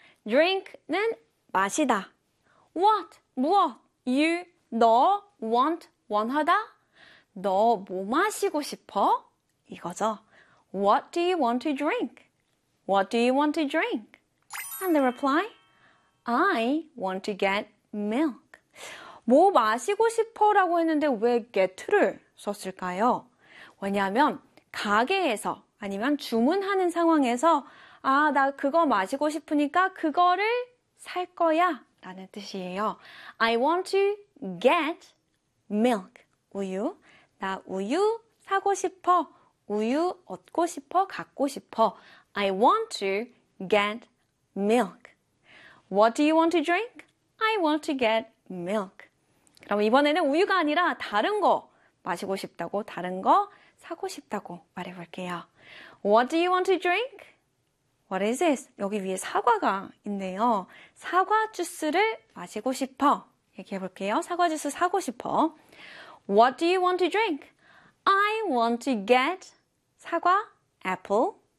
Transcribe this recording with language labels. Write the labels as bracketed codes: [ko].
[ko] Drink는 마시다. What, 무엇, you, 너, want, 원하다? 너 뭐 마시고 싶어? 이거죠. [en] What do you want to drink? What do you want to drink? And the reply, I want to get milk. [ko] 뭐 마시고 싶어라고 했는데 왜 get를 썼을까요? 왜냐하면 가게에서 아니면 주문하는 상황에서 아, 나 그거 마시고 싶으니까 그거를 살 거야. 라는 뜻이에요. [en] I want to get milk. [ko] 우유. 나 우유 사고 싶어. 우유 얻고 싶어. 갖고 싶어. [en] I want to get milk. What do you want to drink? I want to get milk. [ko] 그럼 이번에는 우유가 아니라 다른 거 마시고 싶다고, 다른 거 사고 싶다고 말해볼게요. [en] What do you want to drink? What is this? [ko] 여기 위에 사과가 있네요. 사과 주스를 마시고 싶어. 얘기해 볼게요. 사과 주스 사고 싶어. [en] What do you want to drink? I want to get 사과, apple,